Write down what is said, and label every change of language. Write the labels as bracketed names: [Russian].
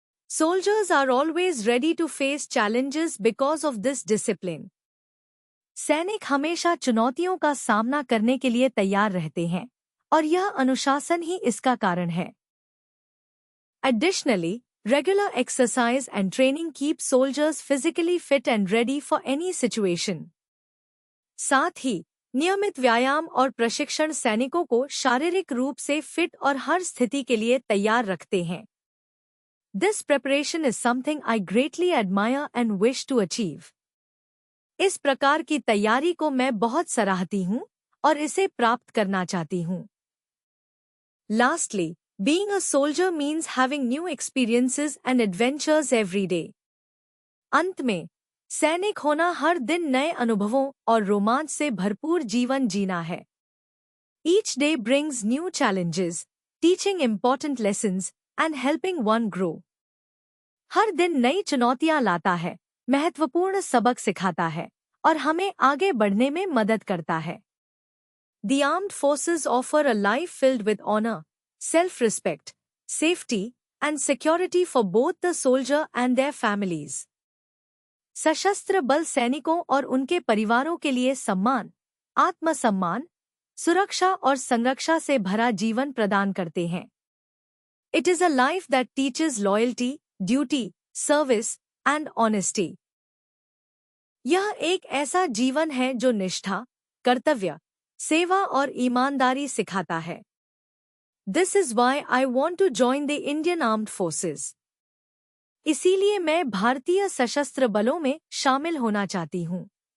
[English] Soldiers are always ready to face challenges because of this discipline. [Hindi] सैनिक हमेशा चुनौतियों का सामना करने के लिए तैयार रहते हैं, और यह अनुशासन ही इसका कारण है। [English] Additionally, regular exercise and training keep soldiers physically fit and ready for any situation. [Hindi] साथ ही, नियमित व्यायाम और प्रशिक्षण सैनिकों को शारीरिक रूप से फिट और हर स्थिति के लिए तैयार रखते हैं। [English] This preparation is something I greatly admire and wish to achieve. [Hindi] इस प्रकार की तैयारी को मैं बहुत सराहती हूँ और इसे प्राप्त करना चाहती हूँ। [English] Lastly, being a soldier means having new experiences and adventures every day. [Hindi] अंत में, सैनिक होना हर दिन नए अनुभवों और रोमांच से भरपूर जीवन जीना है। [English] Each day brings new challenges, teaching important lessons and helping one grow. [Hindi] हर दिन नई चुनौतियां लाता है, महत्वपूर्ण सबक सिखाता है और हमें आगे बढ़ने में मदद करता है। [English] The armed forces offer a life filled with honor, self-respect, safety, and security for both the soldier and their families. [Hindi] सशस्त्र बल सैनिकों और उनके परिवारों के लिए सम्मान, आत्मसम्मान, सुरक्षा और संरक्षा से भरा जीवन प्रदान करते हैं। [English] It is a life that teaches loyalty, duty, service, and honesty. [Hindi] यह एक ऐसा जीवन है जो निष्ठा, कर्तव्य, सेवा और ईमानदारी सिखाता है। [English] This is why I want to join the Indian Armed Forces. [Hindi] इसीलिए मैं भारतीय सशस्त्र बलों में शामिल होना चाहती हूँ।